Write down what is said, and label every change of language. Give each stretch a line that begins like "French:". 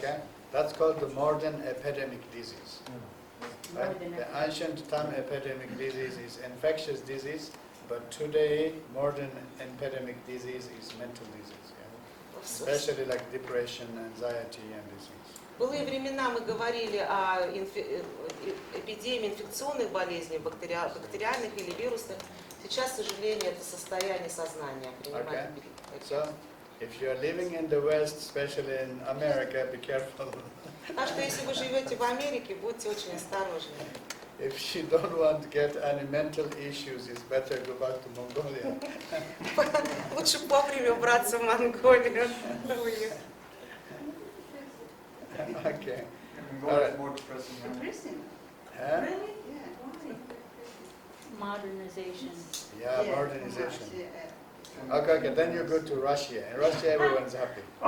English: Okay, that's called the modern epidemic disease. Right? The ancient time epidemic disease is infectious disease, but today modern epidemic disease is mental disease, yeah? Especially like depression, anxiety, and these things.
Russian: В былые времена мы говорили о эпидемии инфекционных болезней, бактериальных или вирусных. Сейчас, к сожалению, это состояние сознания.
English: Okay. So, if you are living in the West, especially in America, be careful.
Russian: Так что если вы живете в Америке, будьте очень осторожны.
English: If you don't want to get any mental issues, it's better go back to Mongolia.
Russian: Лучше вовремя убраться в Монголию.
English: Okay. Mongolia is more depressing now. Depressing. Huh? Really? Yeah. Why? Modernization. Yeah, modernization. Okay, then you go to Russia. In Russia, everyone's happy.